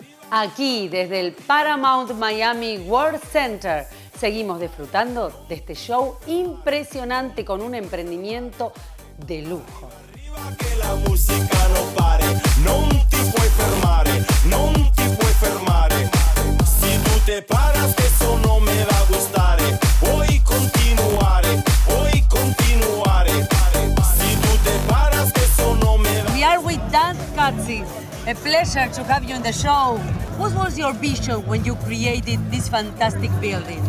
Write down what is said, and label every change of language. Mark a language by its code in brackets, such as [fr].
[es] Aquí, desde el Paramount Miami World Center, seguimos disfrutando de este show impresionante con un emprendimiento de lujo. [it] Che la musica non pare, non ti puoi fermare, non ti puoi fermare. [es] Si tu te paras, eso no me va a gustare. [it] Puoi continuare, puoi continuare. [es] Si tu te paras, eso no me va. [en] We are with Dan Katzi. A pleasure to have you in the show. What was your vision when you created this fantastic building?